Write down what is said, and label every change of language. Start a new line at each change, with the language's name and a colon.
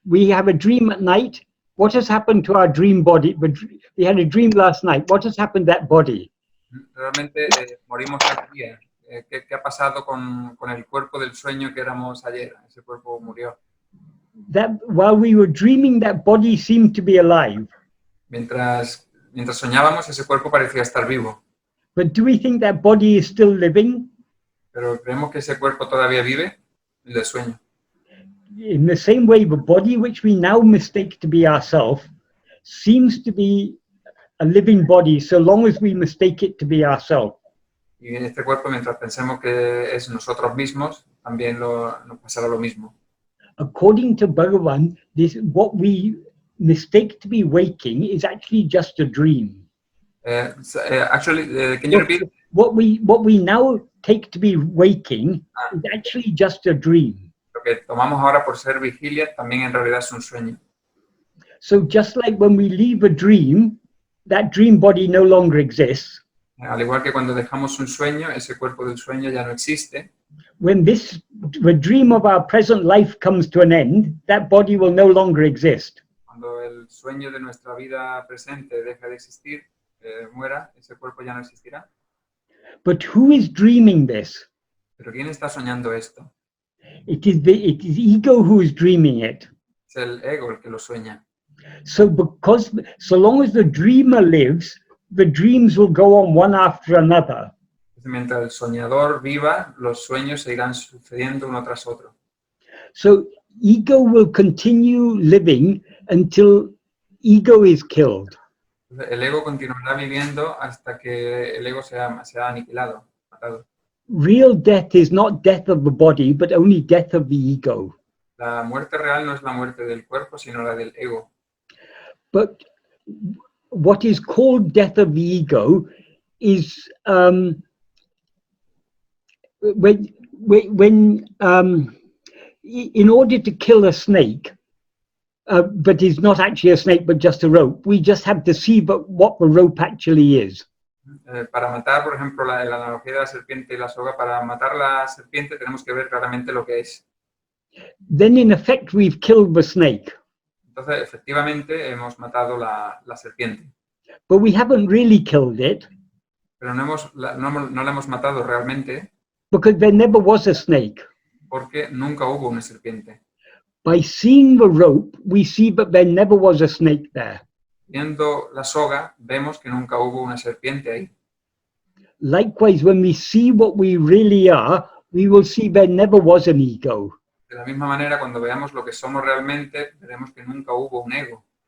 English: We have a dream at night. What has happened to our dream body? We had a dream last night. What has happened to that body?
Spanish: Realmente morimos cada día. ¿Qué ha pasado con el cuerpo del sueño que éramos ayer? Ese cuerpo murió.
English: That while we were dreaming, that body seemed to be alive.
Spanish: Mientras soñábamos, ese cuerpo parecía estar vivo.
English: But do we think that body is still living?
Spanish: Pero creemos que ese cuerpo todavía vive, el del sueño.
English: In the same way, the body which we now mistake to be ourself seems to be a living body so long as we mistake it to be ourself.
Spanish: Y en este cuerpo, mientras pensemos que es nosotros mismos, también nos pasará lo mismo.
English: According to Bhagavan, what we mistake to be waking is actually just a dream. Actually, can you repeat? What we now take to be waking is actually just a dream.
Spanish: Lo que tomamos ahora por ser vigilia también en realidad es un sueño.
English: So just like when we leave a dream, that dream body no longer exists.
Spanish: Al igual que cuando dejamos un sueño, ese cuerpo del sueño ya no existe.
English: When the dream of our present life comes to an end, that body will no longer exist.
Spanish: Cuando el sueño de nuestra vida presente deja de existir, muera, ese cuerpo ya no existirá.
English: But who is dreaming this?
Spanish: Pero ¿quién está soñando esto?
English: It is ego who is dreaming it.
Spanish: Es el ego el que lo sueña.
English: So long as the dreamer lives, the dreams will go on one after another.
Spanish: Mientras el soñador viva, los sueños se irán sucediendo uno tras otro.
English: So ego will continue living until ego is killed.
Spanish: El ego continuará viviendo hasta que el ego sea aniquilado, matado.
English: Real death is not death of the body, but only death of the ego.
Spanish: La muerte real no es la muerte del cuerpo, sino la del ego.
English: But what is called death of the ego is when in order to kill a snake, but it's not actually a snake but just a rope, we just have to see what the rope actually is.
Spanish: Para matar, por ejemplo, la analogía de la serpiente y la soga, para matar la serpiente tenemos que ver claramente lo que es.
English: Then in effect we've killed the snake.
Spanish: Entonces, efectivamente, hemos matado la serpiente.
English: But we haven't really killed it.
Spanish: Pero no la hemos matado realmente.
English: Because there never was a snake.
Spanish: Porque nunca hubo una serpiente.
English: By seeing the rope, we see that there never was a snake there.
Spanish: Viendo la soga, vemos que nunca hubo una serpiente ahí.
English: Likewise, when we see what we really are, we will see there never was an ego.
Spanish: De la misma manera, cuando veamos lo que somos realmente, veremos que nunca hubo un ego.